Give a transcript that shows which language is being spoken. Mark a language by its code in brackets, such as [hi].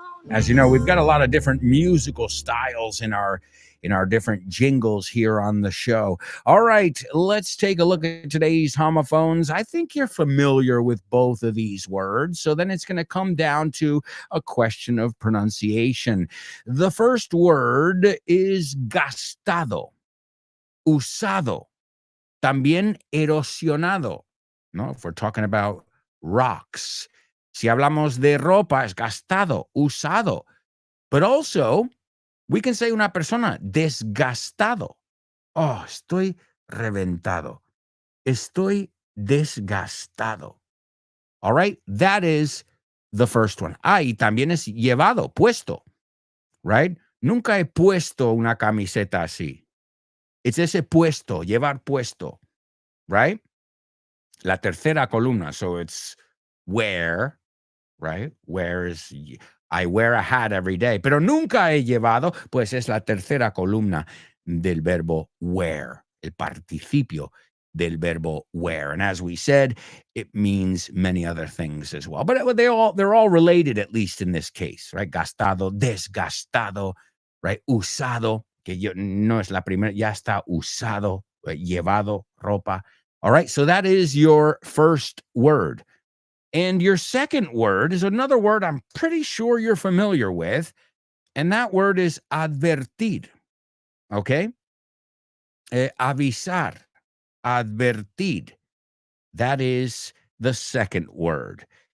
[en] As you know, we've got a lot of different musical styles in our different jingles here on the show. All right, let's take a look at today's homophones. I think you're familiar with both of these words, so then it's going to come down to a question of pronunciation. The first word is [es] gastado, usado, también erosionado. [en] No, if we're talking about rocks. [es] Si hablamos de ropa, es gastado, usado. [en] But also, we can say [es] una persona desgastado. Oh, estoy reventado. Estoy desgastado. [en] All right, that is the first one. [es] Y también es llevado, puesto, right? Nunca he puesto una camiseta así. It's ese puesto, llevar puesto, right? La tercera columna, [en] so it's wear, right? Wear is, I wear a hat every day, [es] pero nunca he llevado, pues es la tercera columna del verbo wear, el participio del verbo wear. [en] And as we said, it means many other things as well. But they're all related, at least in this case, right? [es] Gastado, desgastado, right? Usado, que no es la primera, ya está usado, llevado, ropa. [en] All right, so that is your first word. And your second word is another word I'm pretty sure you're familiar with, and that word is advertir, okay? [es] Avisar, advertir. [en] That is the second word.